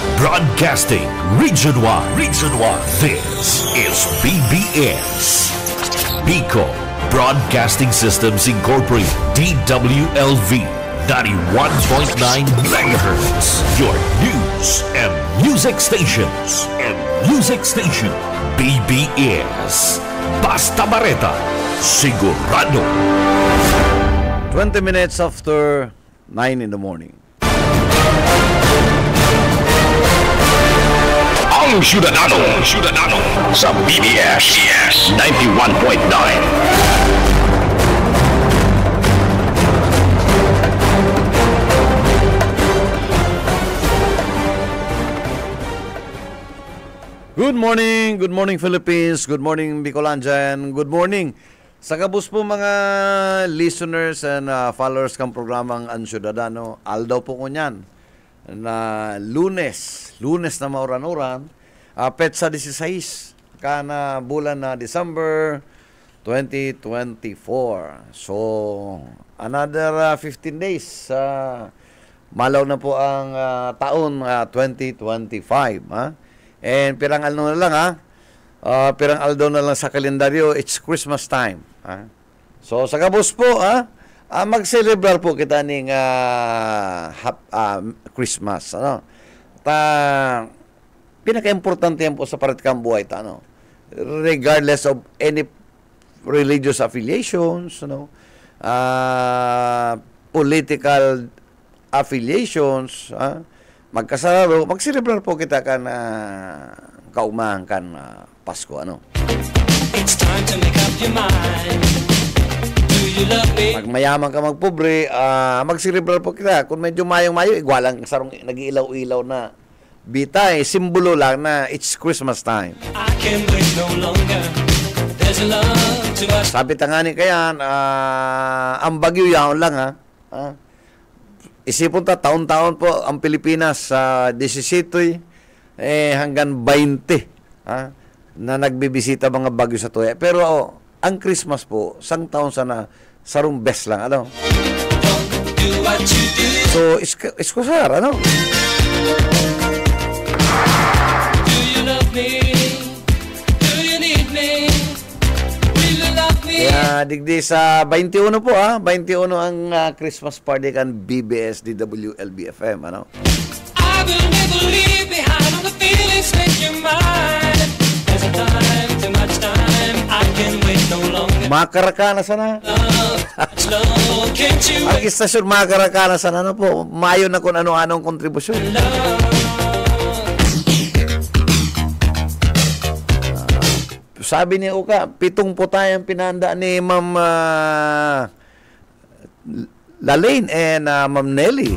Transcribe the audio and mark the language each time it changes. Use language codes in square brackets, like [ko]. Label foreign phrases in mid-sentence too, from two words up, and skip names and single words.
[en] Broadcasting Region 1. Region 1. This is BBS. Pico Broadcasting Systems Incorporated. DWLV 91.9 MHz. Your news and music stations. [bik] BBS. Basta Bareta. Sigurado. [en] 20 minutes after 9 in the morning. [bik] Ang Syudadano sa BBS 91.9. [en] Good morning Philippines, good morning Bicolandian, good morning [bik] sa kabus po mga [en] listeners and followers [bik] kang programang [en] Ang Syudadano. [bik] Aldaw po ko niyan na lunes na mauran-uran, petsa 16 kana bulan na December 2024. [en] So another 15 days [bik] malaw na po ang taon 2025, ha? And pirang aldo na lang, pirang aldo na lang sa kalendaryo, [en] it's Christmas time, ha? [bik] So sa kabus po, mag-celebrar po kita ning Christmas, ano? Pinaka-importante yan po sa paratikang buhay ta, ano? [en] Regardless of any religious affiliations, [bik] ano? [en] Political affiliations, [bik] magkasararo, mag-celebrar po kita kan kaumahan kan Pasko, ano? [en] It's time to make up your mind. Do you love me? [bik] Magmayaman ka, magpobre, mag-celebrar po kita. Kung medyo mayong-mayo, igwalang sarong nag-iilaw-ilaw na bita, simbolo lang na [en] it's Christmas time. I can't wait no longer. There's a love to us. [bik] Sabi tangani kayan, ang bagyo yaon lang, isipon ta, taon-taon po ang Pilipinas sa 17 hanggang 20 na nagbibisita mga bagyo sa tuya. Pero ang Christmas po, sang taon sana sarong best lang, ano? [en] Do what you do. [bik] So, iskusar, ano? [en] Do you love me? Do you need me? Will you love me? [bik] Kaya digdi sa 21 po, 21 ang [en] Christmas party [bik] kan BBS DWLB-FM, ano? [en] I will never leave behind all the feelings make you mine. There's a time, too much time. I can't wait no longer. [bik] Makarakana sana. [en] Love, can't you [bik] Ang [en] wait? [bik] istasyon makarakana sana, ano po? Mayo na kung ano-anong kontribusyon. Sabi ni Uka, 7 po tayong pinanda ni Ma'am Lalaine and Ma'am Nelly.